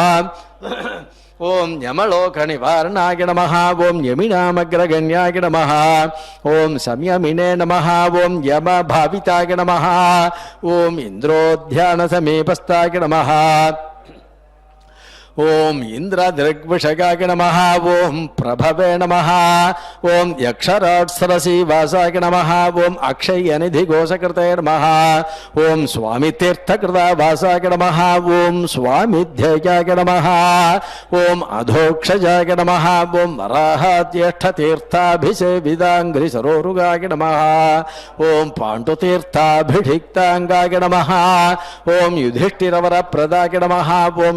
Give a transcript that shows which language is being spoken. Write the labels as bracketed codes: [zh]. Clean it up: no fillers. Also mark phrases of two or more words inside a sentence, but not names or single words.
[sa] ಓಂ ಯಮಲೋಕ ನಿವಾರಣಾಯ ನಮಃ ಓಂ ಯಮಿನಾಮಗ್ರಗಣ್ಯಾಯ ನಮಃ ಓಂ ಸಂಯಮಿನೇ ನಮಃ ಓಂ ಯಮ ಭಾವಿತಾಯ ನಮಃ ಓಂ ಇಂದ್ರೋಧ್ಯಾನ ಸಮೀಪಸ್ಥಾಯ ನಮಃ ಓಂ ಇಂದ್ರ ದೃಗ್ವಿಷಗಾಯ ನಮಃ ಓಂ ಪ್ರಭವೇ ನಮಃ ಓಂ ಯಕ್ಷರಾಟ್ಸರಸಿ ವಾಸಾಯ ನಮಃ ಓಂ ಅಕ್ಷಯ ನಿಧಿ ಘೋಷಕೃತೆ ನಮಃ ಓಂ ಸ್ವಾಮಿ ತೀರ್ಥಕೃತ ವಾಸಾಯ ನಮಃ ಓಂ ಸ್ವಾಮಿಧ್ಯಯಾಯ ನಮಃ ಓಂ ಅಧೋಕ್ಷಜಾಯ ನಮಃ ಓಂ ವರಾಹಾತ್ಯಷ್ಠ ತೀರ್ಥಾಭಿಷೇವಿದಾಂಗ್ರಿ ಸರೋರುಗಾಯ ನಮಃ ಓಂ ಪಾಂಡುತೀರ್ಥಾಭಿಷಿಕ್ತಾಂಗಾಯ ನಮಃ ಓಂ ಯುಧಿಷ್ಠಿರವರ ಪ್ರದಾಯ ನಮಃ ಓಂ